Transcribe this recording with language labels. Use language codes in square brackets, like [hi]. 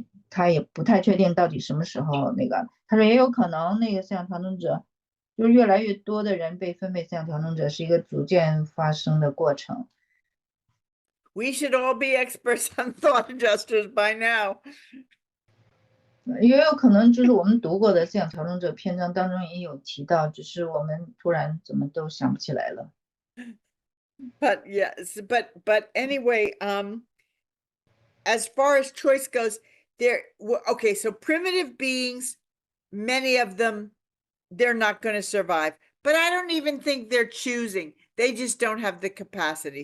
[zh] 他也不太确定到底什么时候他说也有可能思想调整者就是越来越多的人被分配思想调整者，是一个逐渐发生的过程。 [en] We should all be experts on thought adjusters by now. [zh] 也有可能就是我们读过的思想调整者篇章当中也有提到，只是我们突然怎么都想不起来了。 [en] But yes, but anyway, as far as choice goes, okay, so primitive beings, many of them, they're not going to survive. But I don't even think they're choosing. They just don't have the capacity.